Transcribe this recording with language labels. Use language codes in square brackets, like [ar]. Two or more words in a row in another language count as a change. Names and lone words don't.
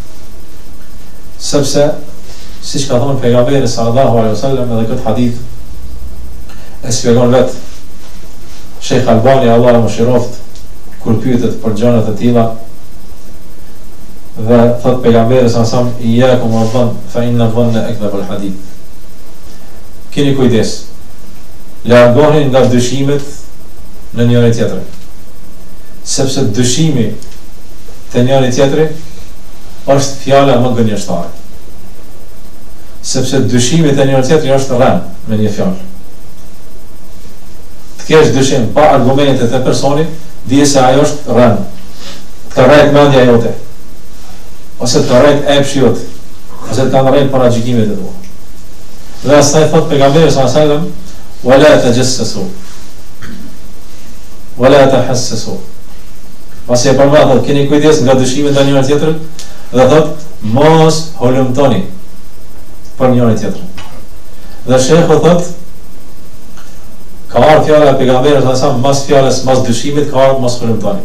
[sq] Sepse siç ka thënë pejgamberi [ar] صلى الله عليه وسلم, [sq] edhe këtë hadith e shpjegon vet Sheikh Albani, Allah më shiroft, kur pyetet për gjëra të tilla, dhe thot pejgamberi [ar] صلى الله عليه وسلم, إياكم والظن فإن الظن أكذب الحديث. [sq] Keni kujdes, largoheni nga dyshimet në njëri tjetrin, sepse dyshimi te njëri tjetri është fjala më gënjeshtare. Sepse dyshimi te njëri tjetri është rënë me një fjalë. Të kesh dyshim pa argumente të personit, dije se ajo është rënë. Të ka rrejt mendja jote, ose të ka rrejt epshi jote, ose të ka rrejt paragjikimet e tua. Dhe asaj thot pejgamberi [ar] صلى الله عليه وسلم, ولا تجسسوا ولا تحسسوا. [sq] Pasi e përmend thot, keni kujdes nga dyshimet ndaj njëri tjetrit, dhe thot mos holumtoni për njëri tjetrin. Dhe shehu thot, ka ardhur fjala e pejgamberit [ar] صلى الله عليه وسلم [sq] mas fjalës, mas dyshimit, ka ardhur mos holumtoni.